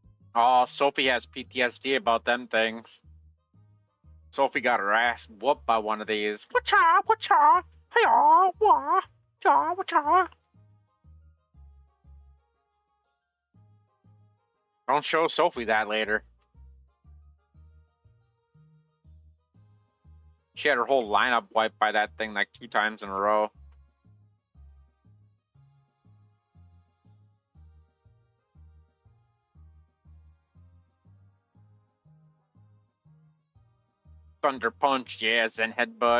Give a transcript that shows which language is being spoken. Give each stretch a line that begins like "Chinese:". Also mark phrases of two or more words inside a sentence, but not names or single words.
English: Oh, Sophie has PTSD about them things. Sophie got her ass whooped by one of these. Whatcha, whatcha, hey, wah, cha, whatcha. Don't show Sophie that later. She had her whole lineup wiped by that thing like 2 times in a row. Thunder Punch, yeah, Zen Headbutt.